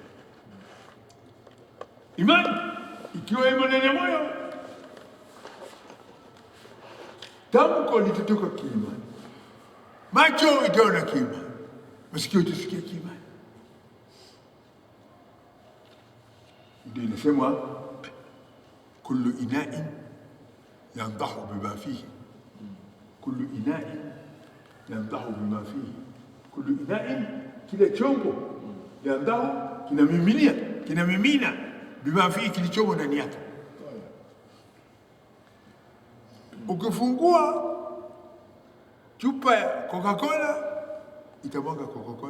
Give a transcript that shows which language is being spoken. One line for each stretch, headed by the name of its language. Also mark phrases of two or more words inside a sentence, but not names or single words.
Swahili: Imani ikiwa imo ndani ya moyo, tamko litatoka kiimani, macho itaona kiimani, masikio itasikia kiimani. Ndio inasema
Arabic: كل إناء ينضح بما فيه، كل إناء ينضح بما فيه، كل إناء,
Swahili: kila chombo, yandahu, kinamimina
Arabic: بما فيه,
Swahili: kilichomo ndani yake. Ukifungua chupa ya Coca-Cola itamwaga Coca-Cola.